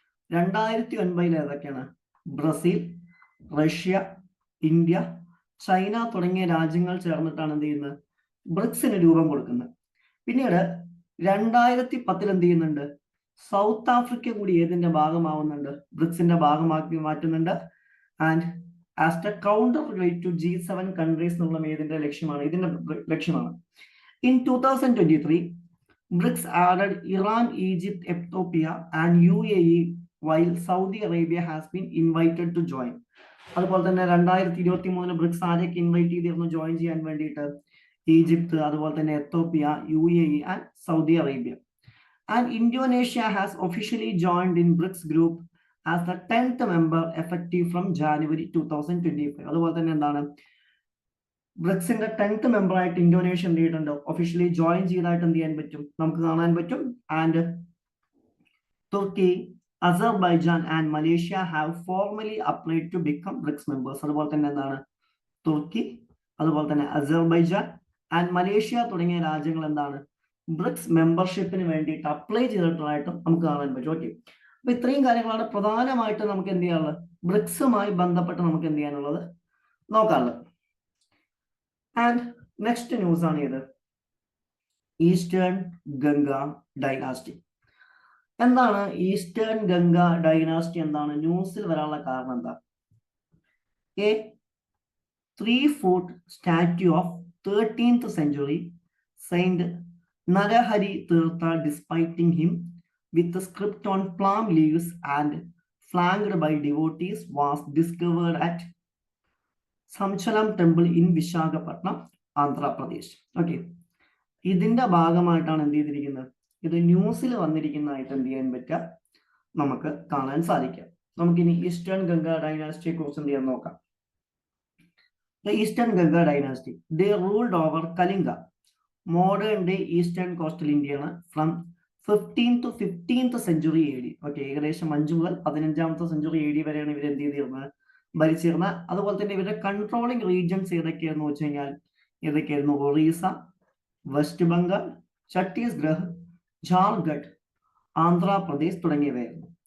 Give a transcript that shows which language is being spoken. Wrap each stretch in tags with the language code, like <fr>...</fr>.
<ml>2009 ഏതൊക്കെയാണ്, Brazil, Russia, India, China തുടങ്ങിയ രാജ്യങ്ങൾ ചേർന്നിട്ടാണ് എന്ത് ചെയ്യുന്നത്, ബ്രിക്സിന് രൂപം കൊടുക്കുന്നത്. പിന്നീട് 2010 എന്ത് ചെയ്യുന്നുണ്ട്, സൗത്ത് ആഫ്രിക്ക കൂടി ഏതിന്റെ ഭാഗമാവുന്നുണ്ട്, ബ്രിക്സിന്റെ ഭാഗമാക്കി മാറ്റുന്നുണ്ട്.</ml> <en>and as a counterweight to G7 countries</en> <ml>എന്നുള്ള ഏതിന്റെ ലക്ഷ്യമാണ്, ഇതിന്റെ ലക്ഷ്യമാണ്.</ml> <en>In 2023 BRICS added Iran, Egypt, Ethiopia and UAE while Saudi Arabia has been invited to join.</en> <ml>അതുപോലെ തന്നെ 2023 ബ്രിക്സ് ആരെയൊക്കെ ഇൻവൈറ്റ് ചെയ്തിരുന്നു ജോയിൻ ചെയ്യാൻ വേണ്ടിയിട്ട്, ഈജിപ്ത്, അതുപോലെ തന്നെ Ethiopia, UAE and Saudi Arabia.</ml> <en>And Indonesia has officially joined in BRICS group as the 10th member effective from January 2025.</en> <ml>അതുപോലെ തന്നെ എന്താണ് ബ്രിക്സിന്റെ 10th മെമ്പർ ആയിട്ട് ഇന്തോനേഷ്യ എന്ത് ചെയ്തിട്ടുണ്ട്, ഒഫീഷ്യലി ജോയിൻ ചെയ്തതായിട്ട് എന്ത് ചെയ്യാൻ പറ്റും, നമുക്ക് കാണാൻ പറ്റും.</ml> <en>And Turkey, Azerbaijan and Malaysia have formally applied to become BRICS members.</en> <ml>അതുപോലെ തന്നെ എന്താണ് തുർക്കി, അതുപോലെ തന്നെ അസർബൈജാൻ ആൻഡ് മലേഷ്യ തുടങ്ങിയ രാജ്യങ്ങൾ എന്താണ് ബ്രിക്സ് മെമ്പർഷിപ്പിന് വേണ്ടിയിട്ട് അപ്ലൈ ചെയ്തിട്ടുള്ളതായിട്ടും നമുക്ക് കാണാൻ പറ്റും. ഓക്കെ, അപ്പൊ ഇത്രയും കാര്യങ്ങളാണ് പ്രധാനമായിട്ട് നമുക്ക് എന്ത് ചെയ്യാനുള്ളത്, ബ്രിക്സുമായി ബന്ധപ്പെട്ട് നമുക്ക് എന്ത് ചെയ്യാനുള്ളത് നോക്കാനുള്ളത്. ആൻഡ് നെക്സ്റ്റ് ന്യൂസ് ആണ് ഇത്, ഈസ്റ്റേൺ ഗംഗ ഡൈനാസ്റ്റി. എന്താണ് ഈസ്റ്റേൺ ഗംഗ ഡൈനാസ്റ്റി, എന്താണ് ന്യൂസിൽ വരാനുള്ള കാരണം എന്താ?</ml> <en>A 3-foot statue of 13th century Saint Narahari Tirtha depicting him with a script on palm leaves and flanked by devotees was discovered at Samchalam Temple in Visakhapatnam, Andhra Pradesh.</en> <ml>Okay, ഇതിന്റെ ഭാഗമായിട്ടാണ് എന്ത് ചെയ്തിരിക്കുന്നത്, ഇത് ന്യൂസിൽ വന്നിരിക്കുന്നതായിട്ട് എന്ത് ചെയ്യാൻ പറ്റുക, നമുക്ക് കാണാൻ സാധിക്കാം. നമുക്കിനി ഈസ്റ്റേൺ ഗംഗ ഡൈനാസ്റ്റിയെ കുറിച്ച് എന്ത് ചെയ്യാൻ നോക്കാം.</ml> <en>The Eastern Ganga dynasty, they ruled over Kalinga, modern day eastern coastal India, from 15th to 15th century AD.</en> <ml>Okay, ഏകദേശം 5 മുതൽ 15th സെഞ്ചുറി AD വരെയാണ് ഇവർ എന്ത് ചെയ്തിരുന്നത്, ഭരിച്ചിരുന്നത്. അതുപോലെ തന്നെ ഇവരുടെ കൺട്രോളിംഗ് റീജിയൻസ് ഏതൊക്കെയാണെന്ന് വെച്ച് കഴിഞ്ഞാൽ ഏതൊക്കെയായിരുന്നു, ഒറീസ, വെസ്റ്റ് ബംഗാൾ, ഛത്തീസ്ഗഡ്, ജാർഖണ്ഡ്, ആന്ധ്രാപ്രദേശ് തുടങ്ങിയവയായിരുന്നു.</ml>